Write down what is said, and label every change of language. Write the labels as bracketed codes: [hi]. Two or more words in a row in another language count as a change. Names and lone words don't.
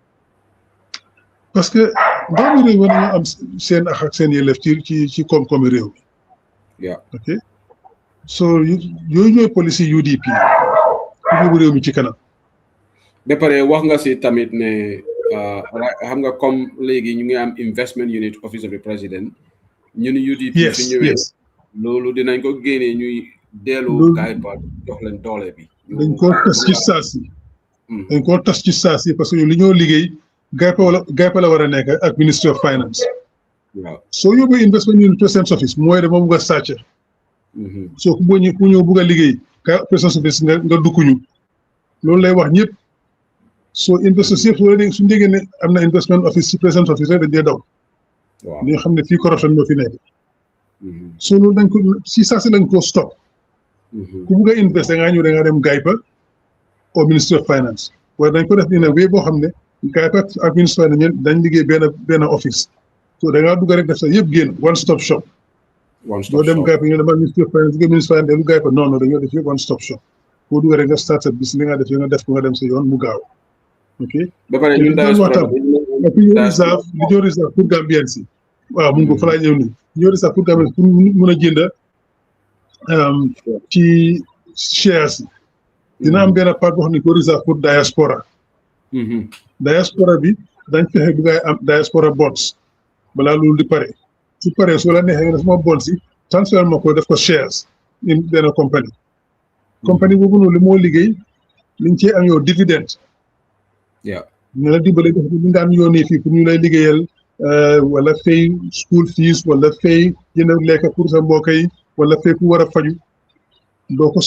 [fr] parce que [wo] doomi réew war nañoo am seen ak seen yelleef ci koom-koomi réew mi [en] ok so [wo] yooyu ñooy policy UDP pour yóbbu réew mi ci kanam ba pare wax nga si tamit ne xam nga comme léegi ñu ngi am [en] investment unit office of the president [wo] ñun UDP su ñëwee loolu dinañ ko génnee ñuy dellu gaay ba jox leen doole bi dañ koo tas ci saasi dañ koo tas ci saasi [fr] parce que [wo] li ñoo liggéey gaypa la war a nekk ak Ministry of Finance waaw soo yóbbee [en] investment unit president's office [wo] mooy de moom nga sàcc soo ku ñëw bugg a liggéey ka [en] president's office [wo] nga dukkuñu loolu lay wax ñëpp soo investors yëpp suñu déggee ne am na [en] investment office [wo] ci [en] president's office [wo] rek dañ dee daw waaw ñoo xam ne fii corruption moo fi nekk soo loolu dañ ko si saasi lañ ko stop ku bugg a invest da ngaa ñëw da ngaa dem gaypa au Ministry of Finance waaye dañ ko def nii nag wéy boo xam ne gaypa ak Ministry of Finance dañ liggéey benn office so da ngaa dugg rek def sa yëpp génn [en] one stop shop. one stop [wo] doo dem [en] shop [wo] gaay fa ñu dama [fr] ministre finance ministre finance [wo] lu gaay fa non dañoo def yëpp [en] one stop shop [wo] boo dugg rek nga start sa bis li nga def nga def ko nga dem sa yoon mu gaaw ok ba pare ñun waxtaan ak ñu réserve li ñoo réserve pour Gambien si waaw mun ko fa laa ñëw nii ñoo réserve pour Gambien pour mun a jënd ci shares yi dina am benn part boo xam ne ko réserve pour diaspora diaspora bi dañ fexe bu ngay am [en] diaspora bonds [wo] balaa loolu di pare su paree soo la neexee nga def ma bonds yi transfert ma ko def ko [en] shares in [wo] benn compagnie boobu noonu li moo liggéey liñ cee am yow dividende ñu la dimbale def li nga am yónnee fii pour ñu lay liggéeyal wala fay [en] school fees [wo] wala fay jënd lekk pour sa mbokk yi wala fay ku war a faju doo ko